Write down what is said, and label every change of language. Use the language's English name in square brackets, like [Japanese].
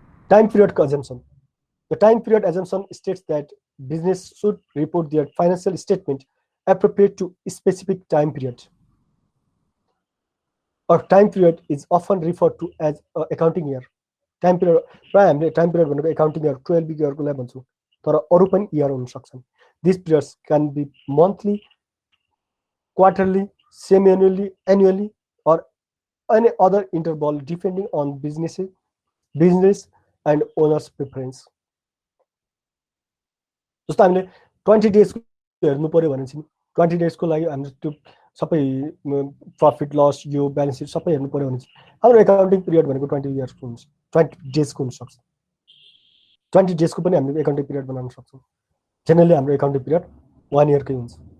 [English] Time period assumption. The time period assumption states that business should report their financial statement appropriate to a specific time period. Or time period is often referred to as accounting year. [Nepali] Time period, प्राय हामीले time period भनेको accounting year 12 year को लागि भन्छौं, तर अरु पनि year हुन सक्छन्। [English] These periods can be monthly, quarterly, semi-annually, annually, or any other interval depending on business and owner's preference. [Nepali] जस्तो हामीले 20 days को हेर्नु पर्यो भने चाहिँ 20 days को लागि हामीले त्यो सबै प्रॉफिट लस यो ब्यालेन्स सिट सबै हेर्नु पर्यो भने चाहिँ हाम्रो एकाउन्टिङ पिरियड भनेको 20 years को हुन्छ, 20 days को हुन सक्छ। 20 days को पनि हामीले एकाउन्टिङ पिरियड बनाउन सक्छौं। जेनरली हाम्रो एकाउन्टिङ पिरियड 1 year कै हुन्छ।